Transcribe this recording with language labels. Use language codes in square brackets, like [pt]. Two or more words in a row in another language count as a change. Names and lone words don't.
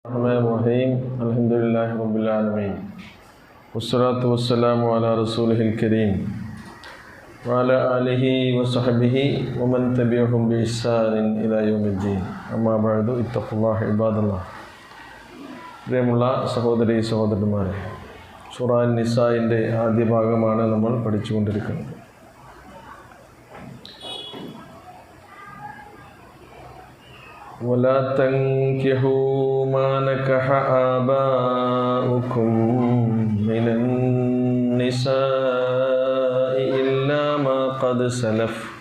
[ar] بسم الله الرحمن الرحيم. الحمد لله رب العالمين. والصلاة والسلام على رسوله الكريم وعلى آله وصحبه ومن تبعهم بإحسان إلى يوم الدين. أما بعد، اتقوا الله عباد الله. [ml] പ്രിയമുള്ള സഹോദരി സഹോദരന്മാരെ, സൂറ നിസാഇന്റെ ആദ്യ ഭാഗമാണ് നമ്മൾ പഠിച്ചുകൊണ്ടിരിക്കുന്നത്. [ar] ولا تنكحوا ما نكح آباؤكم من النساء إلا ما قد سلف